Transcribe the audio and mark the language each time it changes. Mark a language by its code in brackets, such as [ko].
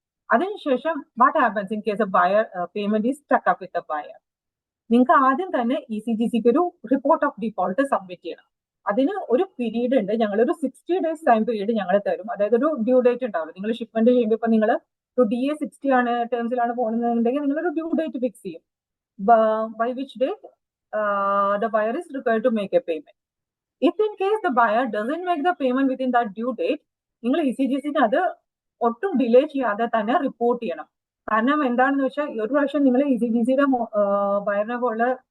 [ml] അതിനുശേഷം [en] What happens in case buyer payment is stuck up with the buyer? [ml] നിങ്ങൾക്ക് ആദ്യം തന്നെ ECGCക്ക് ഒരു റിപ്പോർട്ട് ഓഫ് ഡിഫോൾട്ട് സബ്മിറ്റ് ചെയ്യണം. അതിന് ഒരു പീരീഡ് ഉണ്ട്. ഞങ്ങളൊരു 60 days ടൈം പീരീഡ് ഞങ്ങൾ തരും. അതായത് ഒരു ഡ്യൂ ഡേറ്റ് ഉണ്ടാവില്ല. നിങ്ങൾ ഷിപ്മെന്റ് ചെയ്യുമ്പോൾ ഇപ്പൊ നിങ്ങൾ ഒരു DA 60 ആണ് ടേംസിലാണ് പോകുന്നതെന്നുണ്ടെങ്കിൽ നിങ്ങളൊരു ഡ്യൂ ഡേറ്റ് ഫിക്സ് ചെയ്യും. [en] By which date the buyer is required to make a payment. If in case the buyer doesn't make the payment within that due date, [ml] നിങ്ങൾ ECGCന് അത് ഒട്ടും ഡിലേ ചെയ്യാതെ തന്നെ റിപ്പോർട്ട് ചെയ്യണം. കാരണം എന്താണെന്ന് വെച്ചാൽ ഒരു പ്രാവശ്യം നിങ്ങൾ ECGCയുടെ ബയറിനെ പോലെ